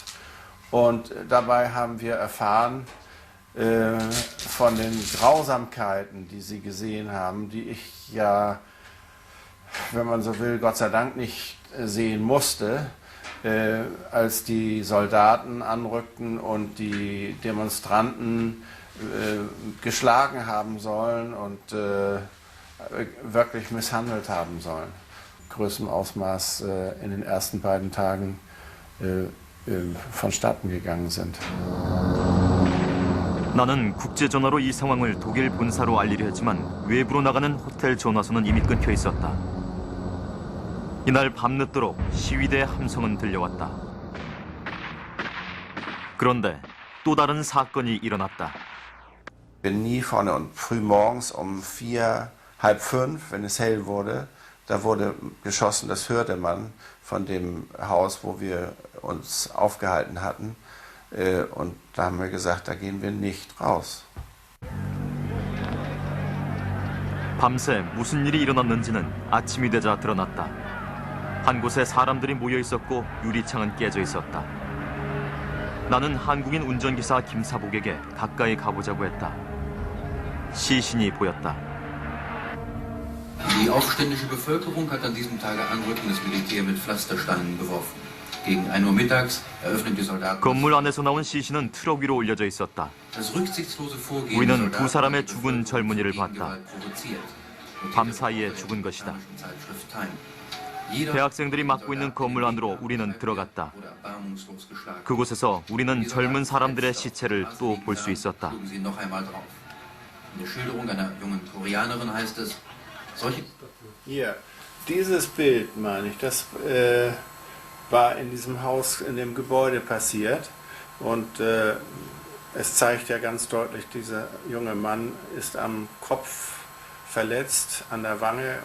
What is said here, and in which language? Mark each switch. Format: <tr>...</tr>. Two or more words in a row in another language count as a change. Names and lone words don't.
<de>Und dabei haben wir erfahren von den Grausamkeiten, die Sie gesehen haben, die ich ja, wenn man so will, Gott sei Dank nicht sehen musste, als die Soldaten anrückten und die Demonstranten geschlagen haben sollen und wirklich misshandelt haben sollen. Größtem Ausmaß in den ersten beiden Tagen vonstatten gegangen sind.</de> <ko>나는 국제전화로 이 상황을 독일 본사로 알리려 했지만 외부로 나가는 호텔 전화선은 이미 끊겨 있었다. 이날 밤늦도록 시위대의 함성은 들려왔다. 그런데 또 다른 사건이 일어났다.</ko> <de>Bin nie vorne und früh morgens um 4, halb 5, wenn es hell wurde, da wurde geschossen, das hörte man von dem Haus, wo wir uns aufgehalten hatten. Und da haben wir gesagt, da gehen wir nicht raus.</de> <ko>밤새 무슨 일이 일어났는지는 아침이 되자 드러났다. 한 곳에 사람들이 모여 있었고 유리창은 깨져 있었다. 나는 한국인 운전기사 김사복에게 가까이 가보자고 했다. 시신이 보였다.</ko> <de>Die aufständische Bevölkerung hat an diesem Tage anrückendes Militär mit Pflastersteinen beworfen. Gegen 1 Uhr mittags eröffnen die Soldaten.</de> <ko>건물 안에서 나온 시신은 트럭 위로 올려져 있었다.</ko> <de>Das rücksichtslose Vorgehen</de> <ko>우리는</ko> <de>der</de> <ko>두 사람의</ko> <de>Soldaten</de> <ko>죽은 젊은이를 봤다. 밤 사이에 죽은 것이다. 대학생들이 맡고 있는 건물 안으로 우리는 들어갔다. 그곳에서 우리는 젊은 사람들의 시체를 또 볼 수 있었다.</ko> <de>Hier, dieses Bild meine ich, das war in diesem Haus, in dem Gebäude passiert und es zeigt ja ganz deutlich, dieser junge Mann ist am Kopf verletzt, an der Wange.</de>